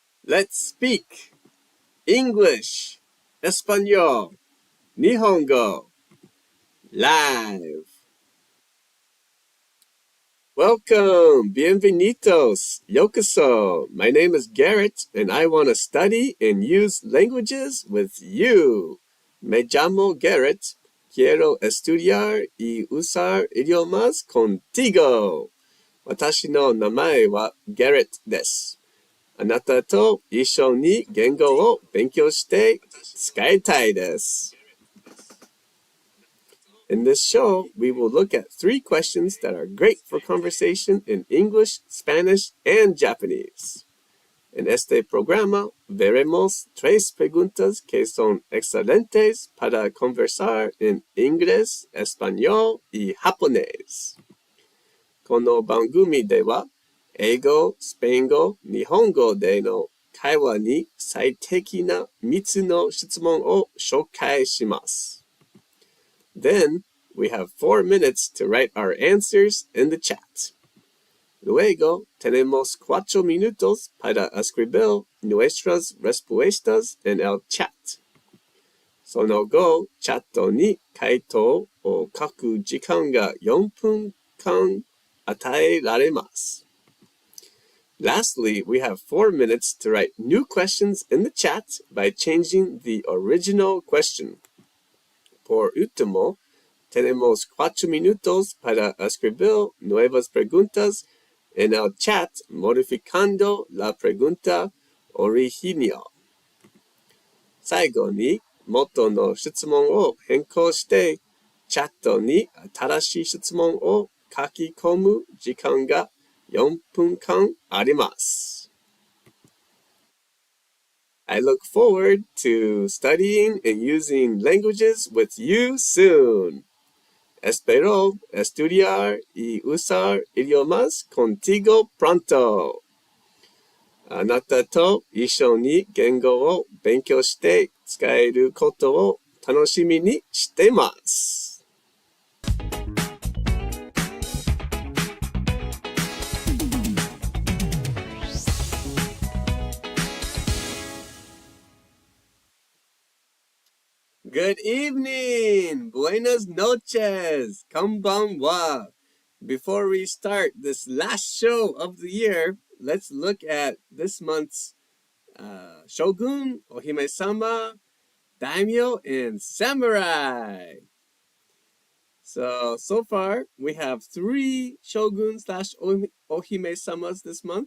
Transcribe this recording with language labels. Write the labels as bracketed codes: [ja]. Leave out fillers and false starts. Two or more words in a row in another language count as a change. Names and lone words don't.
[en] Let's speak English, [es] Español, [ja] 日本語 live. [en] Welcome, bienvenidos, yokoso. My name is Garrett, and I want to study and use languages with you. [es] Me llamo Garrett. Quiero estudiar y usar idiomas contigo. [ja] 私の名前は Garrett です。あなたと一緒に言語を勉強して使いたいです。 [en] In this show, we will look at 3 questions that are great for conversation in English, Spanish, and Japanese. [es] En este programa veremos 3 preguntas que son excelentes para conversar en inglés, español y japonés. [ja] この番組では、英語、スペイン語、日本語での会話に最適な3つの質問を紹介します。 [en] Then, we have 4 minutes to write our answers in the chat. [es] Luego, tenemos 4 minutos para escribir nuestras respuestas en el chat. [ja] その後、チャットに回答を書く時間が4分間与えられます。 [en] Lastly, we have 4 minutes to write new questions in the chat by changing the original question. [es] Por último, tenemos 4 minutos para escribir nuevas preguntas.En el chat, modificando la pregunta original. [ja] 最後に元の質問を変更して、チャットに新しい質問を書き込む時間が4分間あります。 [en] I look forward to studying and using languages with you soon. [es] Espero estudiar y usar idiomas contigo pronto. [ja] あなたと一緒に言語を勉強して使えることを楽しみにしています。 [en] Good evening! [es] Buenas noches! [ja] Konbanwa! [en] Before we start this last show of the year, let's look at this month's Shogun, Ohime-sama, Daimyo, and Samurai. So far, we have 3 Shoguns / Ohime-samas this month.